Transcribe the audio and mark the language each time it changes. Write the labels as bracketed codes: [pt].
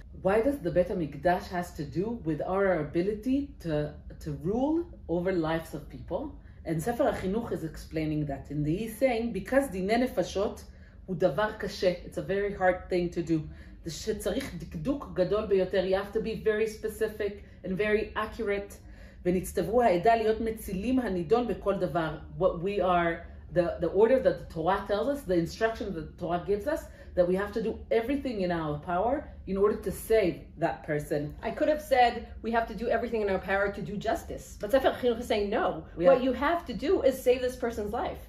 [en] Why does the Beit Mikdash has to do with our ability to rule over lives of people? And Sefer HaChinuch is explaining that, and he's saying because [he] dinei nefashot hu davar kashe, [en] it's a very hard thing to do. [he] שצריך דקדוק גדול ביותר. [en] You have to be very specific and very accurate. [he] ונצטוו העדה להיות מצילים הנידון בכל דבר. [en] What we are, the order that the Torah tells us, the instruction that the Torah gives us, that we have to do everything in our power in order to save that person. I could have said we have to do everything in our power to do justice, but Sefer HaChinuch is saying no. What you have to do is save this person's life.